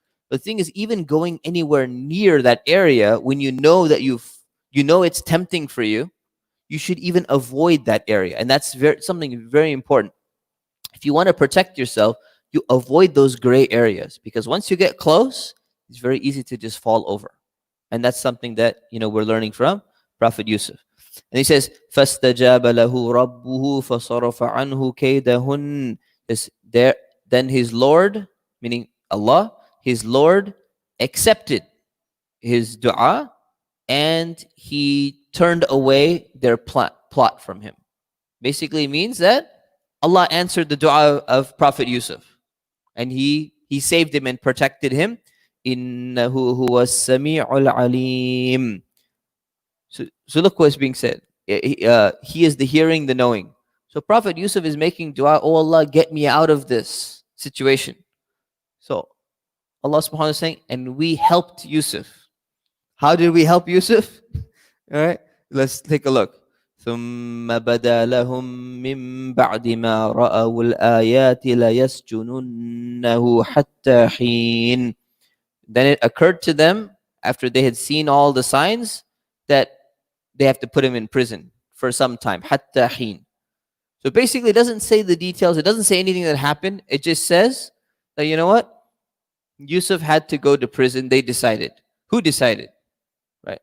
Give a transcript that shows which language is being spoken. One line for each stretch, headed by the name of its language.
English: The thing is, even going anywhere near that area, when you know that it's tempting for you, you should even avoid that area. And that's something very important. If you want to protect yourself, you avoid those gray areas, because once you get close, it's very easy to just fall over. And that's something that we're learning from Prophet Yusuf. And he says,
Arabic: فَاسْتَجَابَ لَهُ رَبُّهُ فَصَرَفَ عَنْهُ كَيْدَهُنْ.
English: There, then his Lord, meaning Allah, his Lord accepted his dua, and he turned away their plot from him. Basically means that Allah answered the dua of Prophet Yusuf, and he saved him and protected him.
Arabic: Innahu huwa sami'ul alim.
English: So look what's being said. He is the hearing, the knowing. So Prophet Yusuf is making dua, oh Allah, get me out of this situation. So Allah subhanahu wa ta'ala is saying, and we helped Yusuf. How did we help Yusuf? All right, let's take a look.
Arabic: ثم بدا لهم من بعد ما رأوا الآيات ليسجننه حتى حين.
English: Then it occurred to them, after they had seen all the signs, that they have to put him in prison for some time.
Arabic: حتى حين.
English: So basically, it doesn't say the details. It doesn't say anything that happened. It just says that, you know what? Yusuf had to go to prison. They decided. Who decided? Right?